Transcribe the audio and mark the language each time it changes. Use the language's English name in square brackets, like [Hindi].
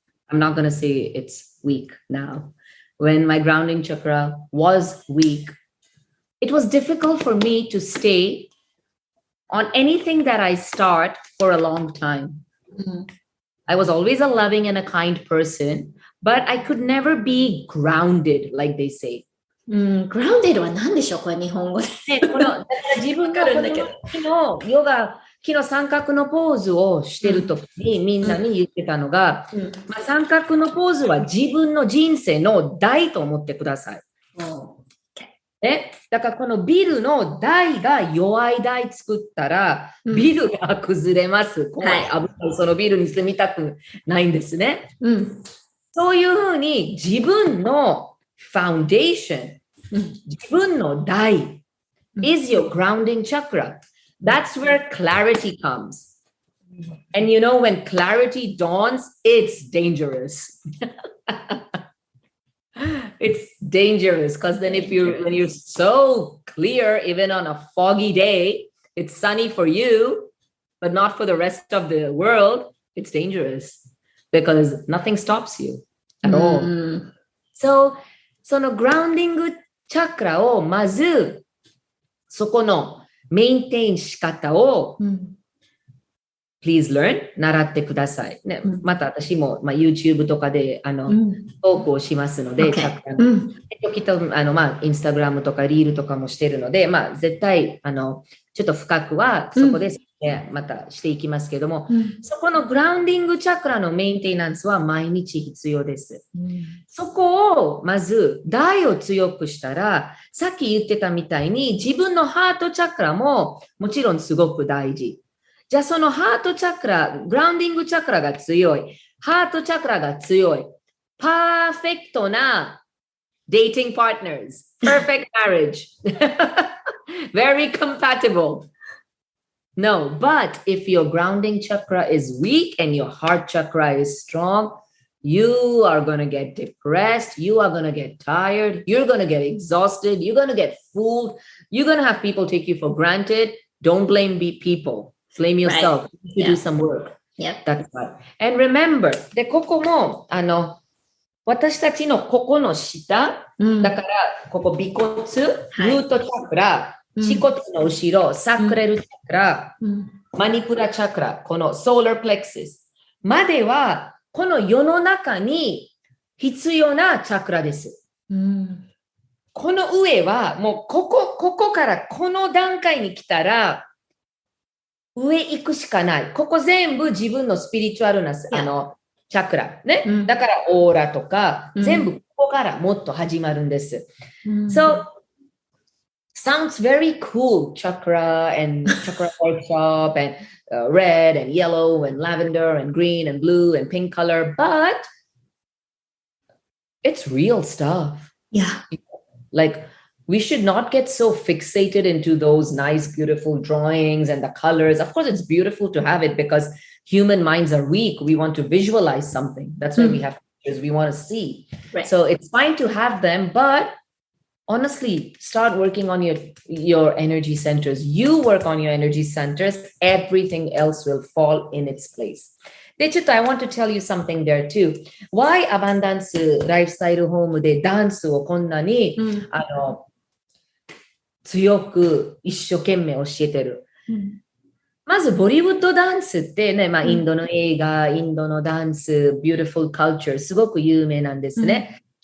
[English] I'm not going to say it's weak now. When my grounding chakra was weak, it was difficult for me to stay on anything that I start for a long time. I was always a loving and a kind person, but I could never be grounded, like they say. [Japanese] grounded は何でしょうこれ日本語で。自分が昨日ヨガ、昨日三角のポーズをしてるときにみんなに言ってたのが、三角のポーズは自分の人生の台と思ってください。だからこのビルの台が弱い台作ったら、ビルが崩れます。怖い。危ない。そのビルに住みたくないんですね。そういうふうに自分のfoundation, 自分の台 [English] is your grounding chakra. That's where clarity comes. And you know, when clarity dawns, it's dangerous. It's dangerous because then when you're so clear, even on a foggy day, it's sunny for you, but not for the rest of the world, it's dangerous because nothing stops you at all. [Japanese] So, そのグラウンディングチャクラをまずそこのメインテイン仕方を、 [English] Please learn [Japanese] 習ってください。ね、また私も、YouTube とかでトークをしますので、チャクラの。きっとインスタグラムとかリールとかもしてるので、絶対ちょっと深くはそこで、またしていきますけども、そこのグラウンディングチャクラのメインテナンスは毎日必要です。そこをまず台を強くしたら、さっき言ってたみたいに自分のハートチャクラももちろんすごく大事。じゃあそのハートチャクラ、グラウンディングチャクラが強い、ハートチャクラが強い、パーフェクトなdating partners, [English] perfect marriage, very compatible. No, but if your grounding chakra is weak and your heart chakra is strong, you are going to get depressed. You are going to get tired. You're going to get exhausted. You're going to get fooled. You're going to have people take you for granted. Don't blame people. Blame yourself. Right. You do some work. Yep. That's right. And remember, [Japanese] で、ここも、私たちのここの下、だから、ここ、尾骨、ルートチャクラ、恥骨の後ろ、サクレルチャクラ、マニプラチャクラ、このソーラープレクシスまでは、この世の中に必要なチャクラです。この上は、もうここからこの段階に来たら、上行くしかない。ここ全部自分のスピリチュアルな、チャクラ。ね。だからオーラとか、全部ここからもっと始まるんです。 [English] So, sounds very cool, chakra and chakra workshop and red and yellow and lavender and green and blue and pink color, but it's real stuff. Yeah. Like, we should not get so fixated into those nice, beautiful drawings and the colors. Of course, it's beautiful to have it because human minds are weak. We want to visualize something. That's why we have pictures. We want to see. Right. So it's fine to have them, but honestly, start working on your energy centers. You work on your energy centers. Everything else will fall in its place. [Japanese] で、ちょっと [English] I want to tell you something there too. [Japanese] Why Abundance ライフスタイルホームでダンスをこんなに、強く一生懸命教えてる。まず、ボリウッドダンスってね、インドの映画、インドのダンス、Beautiful Culture、すごく有名なんですね。